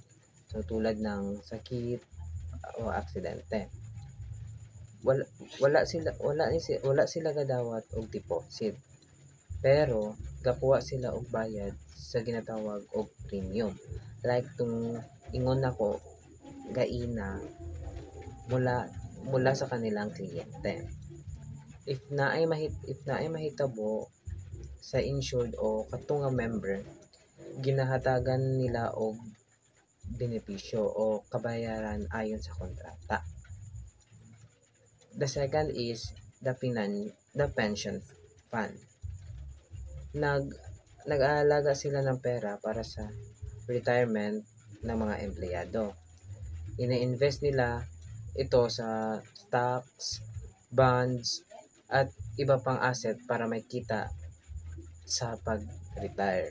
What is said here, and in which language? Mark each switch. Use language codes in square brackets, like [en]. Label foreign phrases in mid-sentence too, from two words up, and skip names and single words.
[tl] So tulad ng sakit o aksidente. [ceb] Wala sila gadawat og deposit. Pero gakuha sila og bayad sa ginatawag og premium. Like tung ingon nako gaina [tl] mula sa kanilang kliyente. [ceb] If naay mahitabo sa insured o katong member, ginahatagan nila og benepisyo o kabayaran [tl] ayon sa kontrata. [en] The second is the pension fund. [tl] Nag-aalaga sila ng pera para sa retirement ng mga empleyado. Ina-invest nila ito sa stocks, bonds, at iba pang asset para may kita sa pag-retire.